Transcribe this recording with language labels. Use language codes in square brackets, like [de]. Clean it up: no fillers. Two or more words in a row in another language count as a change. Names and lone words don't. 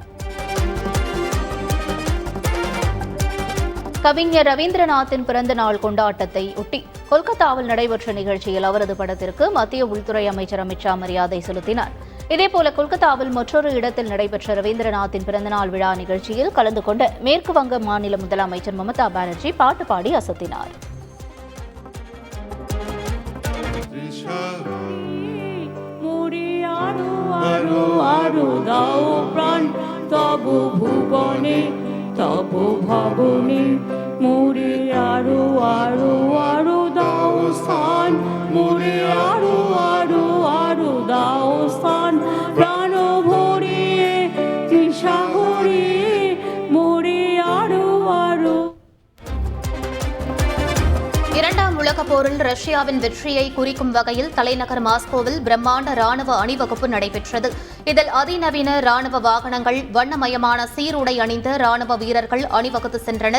[ta] கவிஞர் ரவீந்திரநாத்தின் பிறந்த நாள் கொண்டாட்டத்தை ஒட்டி கொல்கத்தாவில் நடைபெற்ற நிகழ்ச்சியில் அவரது படத்திற்கு மத்திய உள்துறை அமைச்சர் அமித் ஷா மரியாதை செலுத்தினார். இதேபோல கொல்கத்தாவில் மற்றொரு இடத்தில் நடைபெற்ற ரவீந்திரநாத்தின் பிறந்தநாள் விழா நிகழ்ச்சியில் கலந்து கொண்ட மேற்கு வங்க மாநில முதலமைச்சர் மமதா பானர்ஜி பாட்டு பாடி அசத்தினார். [bn] তব ভবনে মোরে আরো আরো আরো দাও স্থান, মোরে আরো আরো আরো দাও স্থান, প্রাণ ভরিয়ে তৃষা হরিয়ে মোরে আরো আরো. [ta] இரண்டாம் உலகப் போரில் ரஷ்யாவின் வெற்றியை குறிக்கும் வகையில் தலைநகர் மாஸ்கோவில் பிரம்மாண்ட ராணுவ அணிவகுப்பு நடைபெற்றது. இதில் அதிநவீன ராணுவ வாகனங்கள், வண்ணமயமான சீருடை அணிந்த ராணுவ வீரர்கள் அணிவகுத்து சென்றனர்.